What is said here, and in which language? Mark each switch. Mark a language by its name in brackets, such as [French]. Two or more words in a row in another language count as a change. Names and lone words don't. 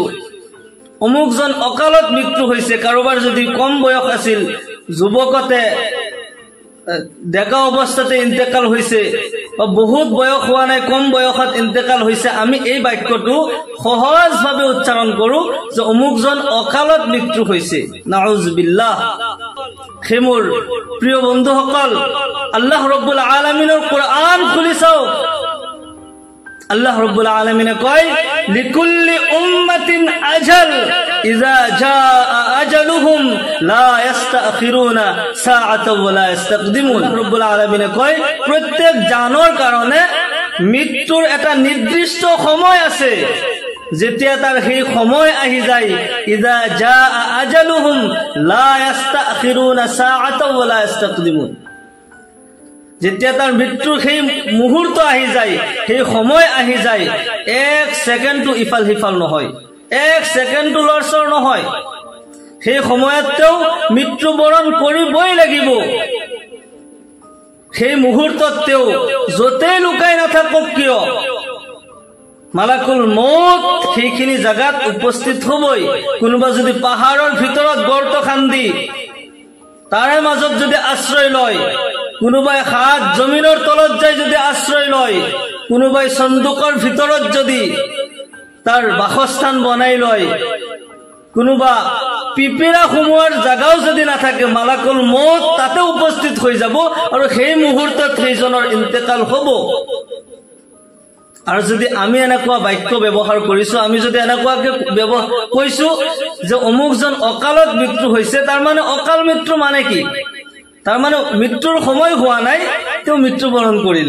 [Assamese] অমুকজন অকালত মৃত্যু হৈছে, কাৰোবাৰ যদি কম বয়স আছিল, যুৱকতে ডেকা অৱস্থাতে ইন্তেকাল হৈছে বা বহুত বয়স হোৱা নাই কম বয়সত ইন্তেকাল হৈছে, আমি এই বাক্যটো সহজভাৱে উচ্চাৰণ কৰো যে অমুকজন অকালত মৃত্যু হৈছে। [Arabic] نعوذ بالله. [Assamese] হে মোৰ প্ৰিয় বন্ধুসকল, আল্লাহ ৰব্বুল আলামিনৰ কোৰআন খুলি চাওক। আল্লাহ রব্বুল আলামিনে কয় [Arabic] لكل أمة أجل إذا جاء أجلهم لا يستأخرون ساعة ولا يستقدمون. [Assamese] রব্বুল আলামিনে কয় প্রত্যেক জানৰ কাৰণে মৃত্যুৰ এটা নিৰ্দিষ্ট সময় আছে, যেতিয়া তাৰ সেই সময় আহি যায়, [Arabic] إذا جاء أجلهم لا يستأخرون ساعة ولا يستقدمون. [Assamese] যেতিয়া তাৰ মৃত্যুৰ সেই মুহূৰ্ত আহি যায়, সেই সময় আহি যায়, 1 ছেকেণ্ডটো ইফাল সিফাল নহয়, 1 ছেকেণ্ডটো লৰচৰ নহয়। সেই সময়ত তেওঁ মৃত্যুবৰণ কৰিবই লাগিব। সেই মুহূৰ্তত তেওঁ য'তেই লুকাই নাথাকক কিয়, [Arabic] ملك الموت [Assamese] সেইখিনি জাগাত উপস্থিত হ'বই। কোনোবা যদি পাহাৰৰ ভিতৰত গৰ্ত খান্দি তাৰে মাজত যদি আশ্ৰয় লয়, কোনোবাই হাত জমিনৰ তলত যাই যদি আশ্ৰয় লয়, কোনোবাই সন্দুকৰ ভিতৰত যদি তাৰ বাসস্থান বনাই লয়, কোনোবা পিপিৰা সোমোৱাৰ জাগাও যদি নাথাকে, [Arabic] ملك الموت [Assamese] তাতে উপস্থিত হৈ যাব আৰু সেই মুহূৰ্তত সেইজনৰ ইন্তেকাল হ'ব। আৰু যদি আমি এনেকুৱা বাক্য ব্যৱহাৰ কৰিছো, আমি যদি এনেকুৱাকে কৈছো যে অমুকজন অকালত মৃত্যু হৈছে, তাৰ মানে অকাল মৃত্যু মানে কি? তাৰ মানে মৃত্যুৰ সময় হোৱা নাই, তেওঁ মৃত্যুবৰণ কৰিলে।